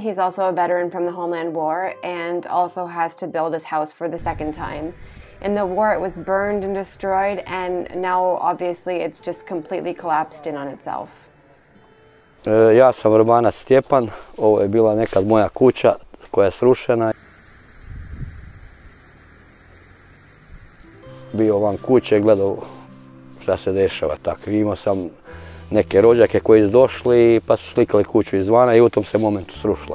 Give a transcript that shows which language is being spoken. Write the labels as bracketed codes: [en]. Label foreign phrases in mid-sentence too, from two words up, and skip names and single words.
[en] He's also a veteran from the Homeland War and also has to build his house for the second time. In the war it was burned and destroyed, and now obviously it's just completely collapsed in on itself. [hr] Ja sam Romanac Stjepan, ovo je bila nekad moja kuća koja je srušena. Bio van kuće, gledao šta se dešava, tako. Imao sam neke rođake koji su došli pa su slikali kuću izvana i u tom se momentu srušila.